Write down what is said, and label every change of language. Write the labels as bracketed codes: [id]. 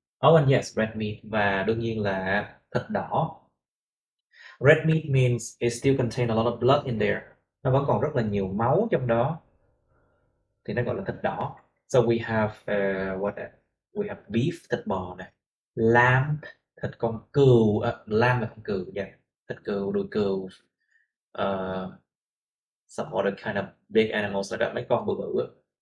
[en] Oh and yes, red meat, [vi] và đương nhiên là thịt đỏ. [en] Red meat means it still contain a lot of blood in there. [vi] Nó vẫn còn rất là nhiều máu trong đó, thì nó gọi là thịt đỏ. [en] So we have we have beef, [vi] thịt bò này, [en] lamb, [vi] thịt con cừu, [en] lamb [vi] là con cừu, [en] yeah. [vi] Thịt cừu, đùi cừu, [en] some other kind of big animals like that, [vi] mấy con bự bự.